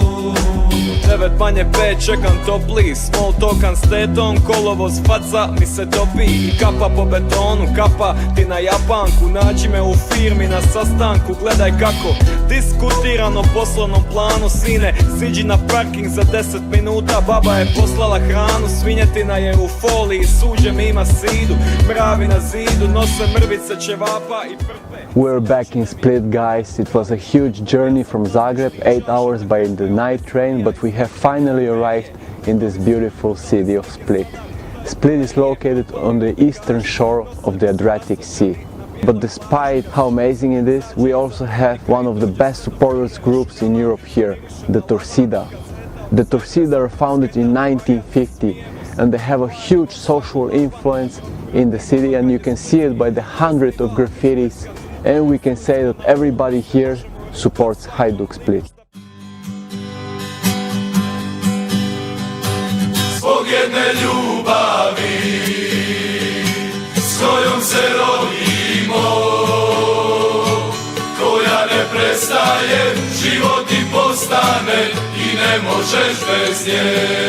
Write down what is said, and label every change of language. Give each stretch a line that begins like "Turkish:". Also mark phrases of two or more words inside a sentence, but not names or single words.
Croatian: 9 manje 5, čekam topli, small talkan s tetom, kolovoz faca mi se topi i kapa po betonu, kapa ti na japanku, nađi me u firmi na sastanku, gledaj kako diskutiran o poslovnom planu, sine, siđi na parking za 10 minuta, baba je poslala hranu, svinjetina je u foliji, suđem ima sidu, mravi na zidu, nose mrvice ćevapa i prpe.
English: We're back in Split, guys. It was a huge journey from Zagreb, 8 hours by the night train, but we have finally arrived in this beautiful city of Split. Split is located on the eastern shore of the Adriatic Sea. But despite how amazing it is, we also have one of the best supporters groups in Europe here, the Torcida. The Torcida are founded in 1950 and they have a huge social influence in the city, and you can see it by the hundreds of graffitis, and we can say that everybody here supports Hajduk Split.
Croatian: Zbog jedne ljubavi s kojom se rodimo, koja ne prestaje, život ti postane i ne možeš bez nje.